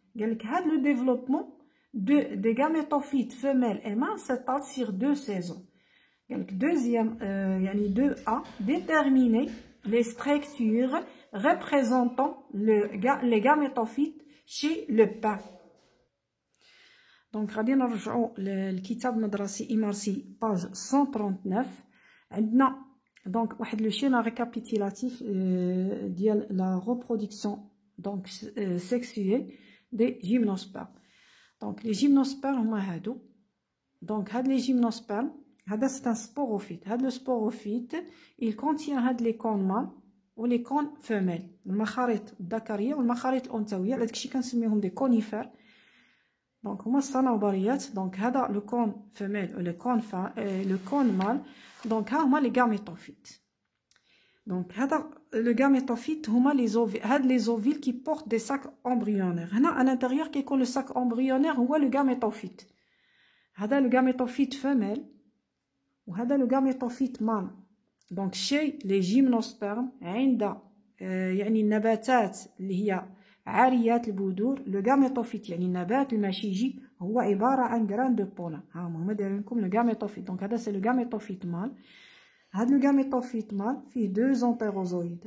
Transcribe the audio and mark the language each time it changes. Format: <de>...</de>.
<fr>Le développement des gamétophytes femelles et mâles s'étale sur 2 saisons. Deuxième, 2A, déterminer les structures représentant les gamétophytes chez le pin.</fr> <ar>Donc, غادي نرجعوا للكتاب المدرسي إمارسي page 139.</ar> <fr>عندنا donc واحد لو schéma récapitulatif ديال la reproduction donc sexuée des gymnospermes. Donc, les gymnospermes</fr> <ar>هما هادو.</ar> <fr>Donc, هاد les gymnospermes, c'est un sporophyte. Le sporophyte, il contient les cônes mâles ou les cônes femelles.</fr> <ar>المخارط الذكرية والمخارط الأنثوية. هذاك الشيء كنسميهم</ar> <fr>des conifères.</fr> <ar>Donc, هما الصنوبريات.</ar> <fr>Donc, هذا le cône femelle ou le cône mâle. Donc,</fr> <ar>ها هما</ar> <fr>les gamétophytes. Donc, le gamétophyte, هما les ovules qui portent des sacs embryonnaires. هنا à l'intérieur كيكون le sac embryonnaire هو le gamétophyte. هذا le gamétophyte femelle وهذا le gamétophyte mâle. Donc, chez les gymnospermes</fr> <ar>عند يعني النباتات اللي هي عاريات البذور le gamétophyte يعني النبات المشيجي هو عبارة عن</ar> <fr>grain de pollen.</fr> <ar>ها هما دايرين لكم le gamétophyte.</ar> <fr>Donc, هذا c'est le gamétophyte mâle. هذا le gamétophyte mâle فيه deux entérozoïdes.</fr>